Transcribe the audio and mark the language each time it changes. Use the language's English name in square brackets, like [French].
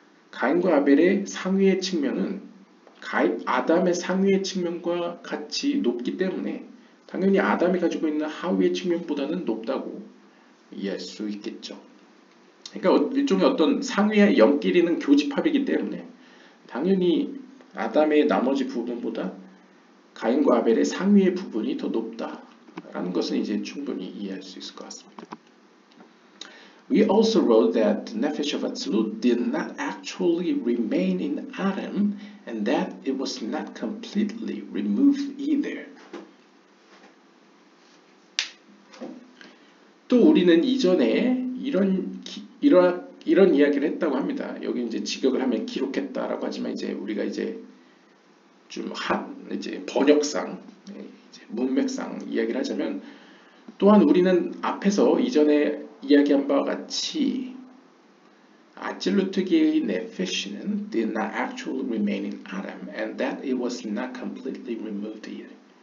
[Korean] 가인과 아벨의 상위의 측면은 아담의 상위의 측면과 같이 높기 때문에 당연히 아담이 가지고 있는 하위의 측면보다는 높다고 이해할 수 있겠죠. 그러니까 일종의 어떤 상위의 영끼리는 교집합이기 때문에 당연히 아담의 나머지 부분보다 가인과 아벨의 상위의 부분이 더 높다라는 것은 이제 충분히 이해할 수 있을 것 같습니다. [English] We also wrote that the nephesh of Atzilut did not actually remain in Adam and that it was not completely removed either. [Korean] 또 우리는 이전에 이런 이야기를 했다고 합니다. 여기 이제 직역을 하면 기록했다라고 하지만 이제 우리가 이제 좀 이제 번역상, 이제 문맥상 이야기를 하자면 또한 우리는 앞에서 이전에 이야기한 바와 같이 아질루트계의 네페시는 [English] did not actually remain in Adam and that it was not completely removed either.